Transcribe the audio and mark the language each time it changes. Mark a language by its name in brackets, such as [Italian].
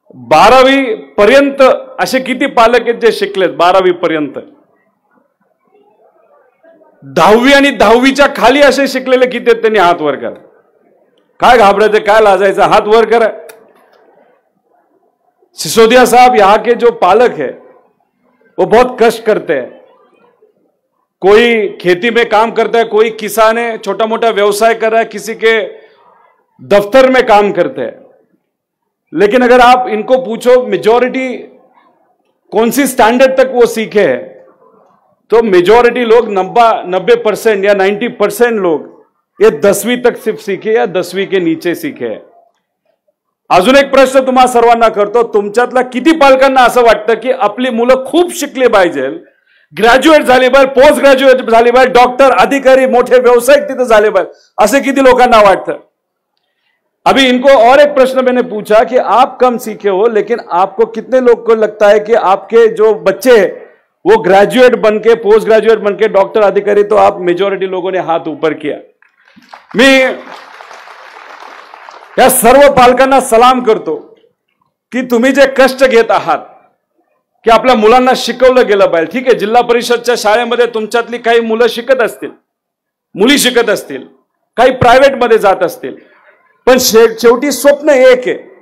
[Marathi] 12वी पर्यंत असे किती पालक आहेत जे शिकलेत 12वी पर्यंत? 10वी आणि 10वीच्या खाली असे शिकलेले किती आहेत? त्यांनी हात वर करा. काय घाबरायचं, काय लाजायचं? हात वर करा. [Hindi] सिसोदिया साहब यहाँ के जो पालक है वो बहुत कष्ट करते हैं. कोई खेती में काम करता है, कोई किसान है, छोटा मोटा व्यवसाय कर रहा है, किसी के दफ्तर में काम करते हैं. लेकिन अगर आप इनको पूछो मेजॉरिटी कौन सी स्टैंडर्ड तक वो सीखे हैं, तो मेजॉरिटी लोग 90% या 90% लोग ये 10वीं तक सिर्फ सीखे या 10वीं के नीचे सीखे. [Marathi] अजून एक प्रश्न तुम्हा सर्वांना करतो, तुमच्यातल्या किती पालकांना असं वाटतं की आपली मुलं खूप शिकली पाहिजे, ग्रॅज्युएट झाली पाहिजे, पोस्ट ग्रॅज्युएट झाली पाहिजे, डॉक्टर, अधिकारी, मोठे व्यावसायिक तिथे झाले पाहिजे, असे किती लोकांना वाटतं? [Hindi] अभी इनको और एक प्रश्न मैंने पूछा कि आप कम सीखे हो, लेकिन आपको कितने लोग को लगता है कि आपके जो बच्चे वो ग्रेजुएट बनके, पोस्ट ग्रेजुएट बनके, डॉक्टर, अधिकारी? तो आप मेजॉरिटी लोगों ने हाथ ऊपर किया. [Marathi] मी या सर्व पालकांना सलाम करतो की तुम्ही जे कष्ट घेत आहात की आपल्या मुलांना शिकवलं गेलं पाहिजे. ठीक आहे, जिल्हा परिषदच्या शाळेमध्ये तुमच्यातली काही मुलं शिकत असतील, मुली शिकत असतील, काही प्रायव्हेटमध्ये जात असतील, पण शेवटी स्वप्न एक आहे.